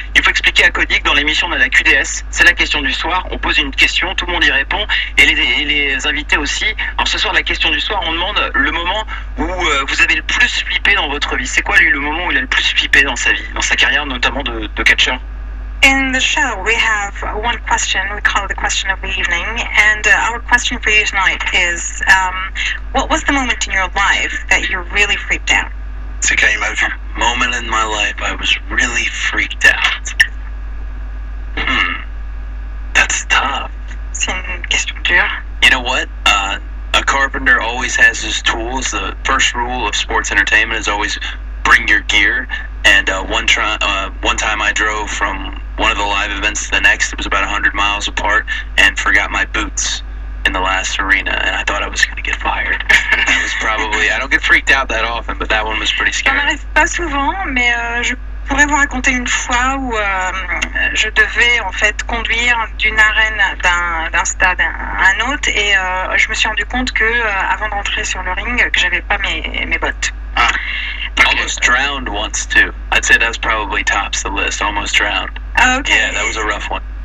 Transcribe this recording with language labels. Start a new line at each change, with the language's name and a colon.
French: Il faut expliquer à Cody que dans l'émission on a la QDS, c'est la question du soir. On pose une question, tout le monde y répond et les invités aussi. Alors ce soir, la question du soir, on demande le moment où vous avez le plus flippé dans votre vie. C'est quoi lui le moment où il a le plus flippé dans sa vie, dans sa carrière notamment de catcheur?
English: In the show, we have one question. We call it the question of the evening. And our question for you tonight is, what was the moment in your life that you really freaked out?
French: C'est quand il m'a vu.
English: Moment in my life I was really freaked out. That's tough.
French: C'est une question dure.
English: You know what? A carpenter always has his tools. The first rule of sports entertainment is always bring your gear. And one time I drove from one of the live events to the next. It was about 100 miles apart, and forgot my boots in the last arena, and I thought I was going to get fired. That was probably. I don't get freaked out that often, but that one was pretty
French: Ça
English: scary.
French: m'arrive pas souvent, mais je pourrais vous raconter une fois où je devais en fait conduire d'une arène d'un stade à un autre, et je me suis rendu compte que avant d'entrer sur le ring, que j'avais pas mes bottes. Ah.
English: Almost drowned once too. I'd say that's probably tops the list. Almost drowned.
French: Ah, ok.
English: Yeah, that was a rough one.